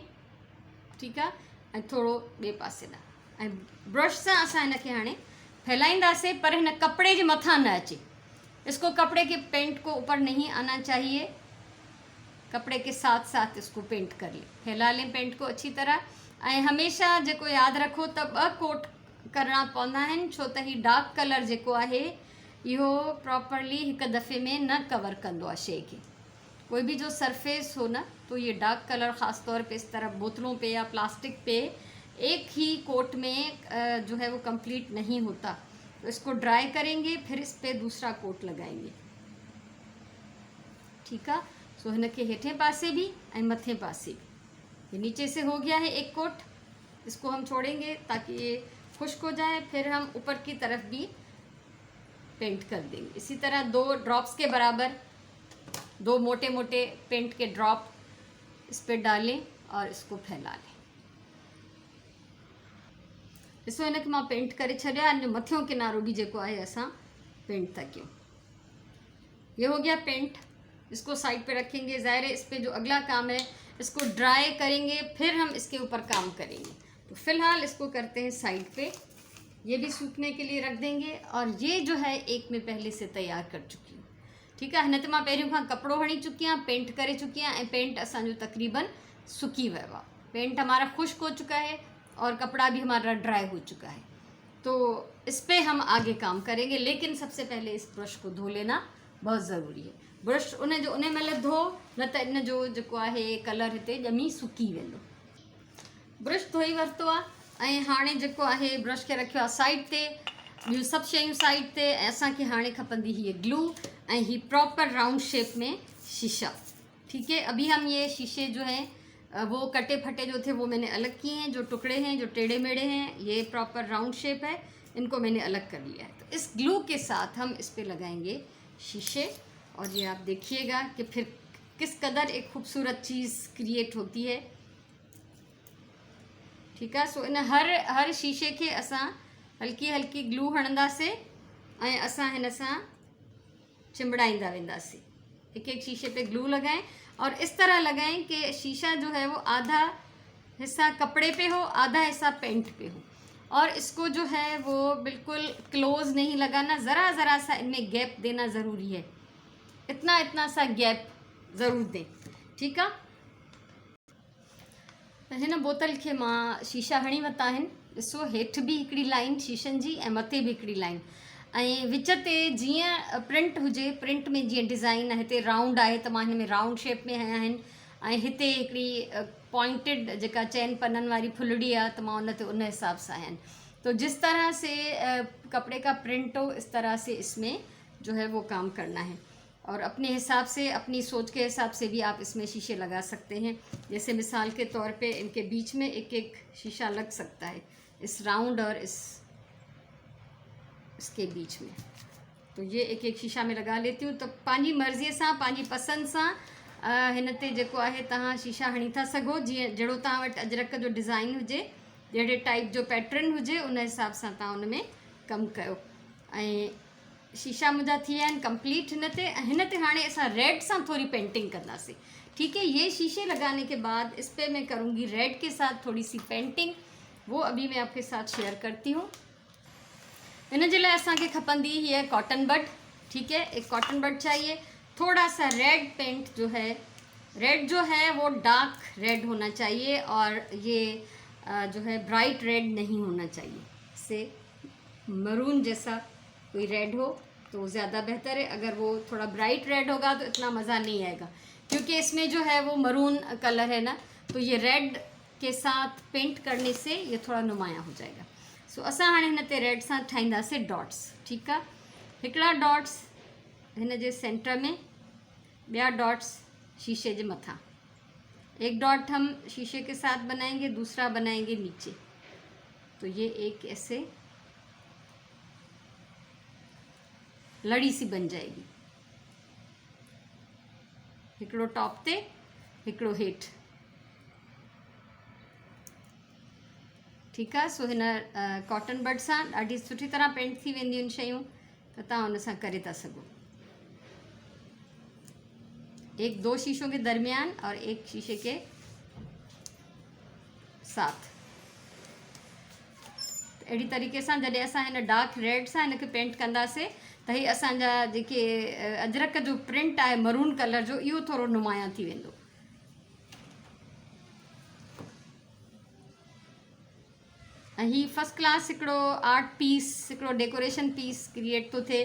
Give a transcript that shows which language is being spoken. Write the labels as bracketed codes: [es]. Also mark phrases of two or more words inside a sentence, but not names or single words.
[hi] ठीक है। [sd] ऐं थोरो ॿिए पासे ॾांहुं, ऐं ब्रश सां असां हिनखे हाणे फैलाईंदासीं, पर हिन कपिड़े जे मथां न अचे। [hi] इसको कपड़े के पेंट को ऊपर नहीं आना चाहिए, कपड़े के साथ साथ इसको पेंट कर लें, फैला लें पेंट को अच्छी तरह। [sd] ऐं हमेशा जेको यादि रखो त 2 कोट करणा पवंदा आहिनि, छो त ही [en] dark color [sd] जेको आहे इहो प्रॉपरली हिक दफ़े में न कवर कंदो आहे शइ खे। [hi] कोई भी जो सरफेस हो ना, तो ये [en] dark color [hi] ख़ास तौर पे इस तरह बोतलों पे या प्लास्टिक पे एक ही कोट में जो है वो कंप्लीट नहीं होता। तो इसको ड्राई करेंगे, फिर इस पे दूसरा कोट लगाएंगे। ठीक है। [sd] सो हिनखे हेठे पासे भी ऐं मथे पासे भी, [hi] ये नीचे से हो गया है एक कोट, इसको हम छोड़ेंगे ताकि ये खुश्क हो जाए। फिर हम ऊपर की तरफ भी पेंट कर देंगे। इसी तरह 2 ड्रॉप्स के बराबर 2 मोटे मोटे पेंट के ड्रॉप इस पर डालें और इसको फैला लें। [sd] ॾिसो हिनखे मां पेंट करे छॾिया, अने मथियों किनारो भी जेको आहे असां पेंट था कयूं। [hi] ये हो गया पेंट। इसको साइड पे रखेंगे। ज़ाहिर है इस पे जो अगला काम है इसको ड्राई करेंगे, फिर हम इसके ऊपर काम करेंगे। तो फिलहाल इसको करते हैं साइड पे, ये भी सूखने के लिए रख देंगे। और ये जो है एक मैं पहले से तैयार कर चुकी हूँ। ठीक है। हिन ते मां पहिरियों खां कपिड़ो हणी चुकी आहियां, पेंट करे चुकी आहियां, ऐं पेंट असांजो तकरीबन सुकी वियो आहे। पेंट हमारा खुश्क हो चुका है और कपड़ा भी हमारा ड्राई हो चुका है। तो इस पे हम आगे काम करेंगे, लेकिन सबसे पहले इस ब्रश को धो लेना बहुत ज़रूरी है। [sd] ब्रश उन महिल धो, न त इन जो जेको आहे कलर हिते ॼमी सुकी वेंदो। ब्रश धोई वरितो आहे ऐं हाणे जेको आहे ब्रश खे रखियो आहे साइड ते, ॿियूं सभु शयूं साइड ते। ऐं असांखे हाणे खपंदी हीअ ग्लू ऐं ही [en] proper round shape [sd] में शीशा। [hi] ठीक है। अभी हम ये शीशे जो हैं वो कटे फटे जो थे वो मैंने अलग किए हैं, जो टुकड़े हैं, जो टेढ़े मेढ़े हैं, ये [en] proper round shape [hi] है, इनको मैंने अलग कर लिया है। तो इस ग्लू के साथ हम इस पे लगाएंगे शीशे, और ये आप देखिएगा कि फिर किस कदर एक खूबसूरत चीज़ क्रिएट होती है। ठीक है। [sd] सो इन हर शीशे के असां हल्की हल्की ग्लू हणंदासीं ऐं असां हिन सां चिंबड़ाईंदा वेंदासीं। [hi] एक एक शीशे पे ग्लू लगाएं और इस तरह लगाएं कि शीशा जो है वो आधा हिस्सा कपड़े पे हो, आधा हिस्सा पेंट पे हो। और इसको जो है वो बिल्कुल क्लोज नहीं लगाना, ज़रा ज़रा सा इनमें गैप देना ज़रूरी है। इतना सा गैप ज़रूर दें। ठीक है। [sd] हिन बोतल खे मां शीशा हणी वरिता आहिनि। ॾिसो हेठि बि हिकिड़ी लाइन शीशनि जी ऐं मथे बि हिकिड़ी लाइन, ऐं विच ते जीअं प्रिंट हुजे, प्रिंट में जीअं डिज़ाइन आहे, हिते राउंड आहे त मां हिन में [en] round shape [sd] में हया आहिनि, ऐं हिते हिकिड़ी पॉइंटेड जेका चइनि पननि वारी फुलड़ी आहे त मां उन ते उन हिसाब सां आहिनि। [hi] तो जिस तरह से कपड़े का प्रिंट हो, इस तरह से इसमें जो है वो काम करना है। और अपने हिसाब से, अपनी सोच के हिसाब से भी आप इसमें शीशे लगा सकते हैं। जैसे मिसाल के तौर पे इनके बीच में एक एक शीशा लग सकता है, इस राउंड और इसके बीच में। तो ये एक एक शीशा में लगा लेती हूँ। [sd] तो पंहिंजी मर्ज़ीअ सां, पंहिंजी पसंदि सां हिन ते जेको आहे तव्हां शीशा हणी था सघो। जीअं जहिड़ो तव्हां वटि अजरक जो डिज़ाइन हुजे, जहिड़े टाइप जो पैटर्न हुजे, उन हिसाब सां तव्हां उन में कमु कयो। ऐं शीशा मुंहिंजा थी विया आहिनि कंप्लीट हिन ते हाणे असां रेड सां थोड़ी पेंटिंग कंदासीं। [hi] ठीक है। ये शीशे लगाने के बाद इस पर मैं करूँगी रेड के साथ थोड़ी सी पेंटिंग, वो अभी मैं आपके साथ शेयर करती हूँ। [sd] इन जे लाइ असांखे खपंदी ही है [en] cotton bud. [hi] ठीक है। एक [en] cotton bud [hi] चाहिए। थोड़ा सा रेड पेंट जो है, रेड जो है वो [en] dark red [hi] होना चाहिए, और ये जो है [en] bright red [hi] नहीं होना चाहिए, इससे मरून जैसा कोई रेड हो तो ज़्यादा बेहतर है। अगर वो थोड़ा [en] bright red [hi] होगा तो इतना मज़ा नहीं आएगा, क्योंकि इसमें जो है वो [en] maroon color [hi] है ना, तो ये रेड के साथ पेंट करने से ये थोड़ा नुमाया हो जाएगा। [sd] सो असां हाणे हिन ते रेड सां ठाहींदासीं डॉट्स। ठीकु आहे, हिकिड़ा डॉट्स हिन जे सेंटर में, ॿिया डॉट्स शीशे जे मथां। [hi] एक डॉट हम शीशे के साथ बनाएंगे, दूसरा बनाएंगे नीचे। तो ये एक ऐसे लड़ी सी बन जाएगी, [sd] हिकिड़ो टॉप ते हिकिड़ो हेठि। ठीकु आहे। सो हिन [en] cotton bud [sd] सां ॾाढी सुठी तरह पेंट थी वेंदियूं आहिनि शयूं, त तव्हां हुन सां करे था सघो। [hi] एक 2 शीशों के दरमियान और एक शीशे के साथ। [sd] अहिड़ी तरीक़े सां जॾहिं असां हिन [en] dark red [sd] सां हिनखे पेंट कंदासीं त ही असांजा जेके अजरक जो प्रिंट आहे [en] maroon color [sd] जो, इहो थोरो नुमाया थी वेंदो। ऐं ही [en] first class [sd] हिकिड़ो [en] art piece, [sd] हिकिड़ो [en] decoration piece [sd] क्रिएट थो थिए।